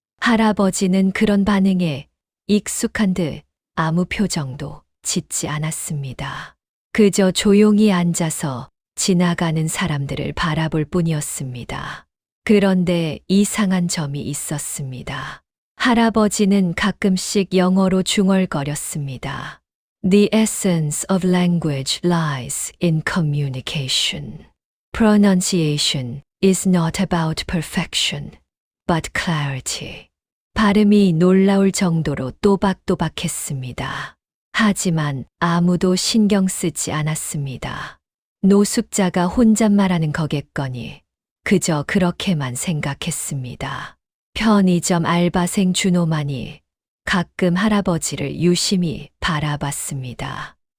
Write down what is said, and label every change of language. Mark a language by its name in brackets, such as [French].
[Korean] 할아버지는 그런 반응에 익숙한 듯 아무 표정도 짓지 않았습니다. 그저 조용히 앉아서 지나가는 사람들을 바라볼 뿐이었습니다. 그런데 이상한 점이 있었습니다. 할아버지는 가끔씩 영어로 중얼거렸습니다. [English] The essence of language lies in communication. Pronunciation is not about perfection, but clarity. [Korean] 발음이 놀라울 정도로 또박또박했습니다. 하지만 아무도 신경 쓰지 않았습니다. 노숙자가 혼잣말하는 거겠거니 그저 그렇게만 생각했습니다. 편의점 알바생 준호만이 가끔 할아버지를 유심히 바라봤습니다.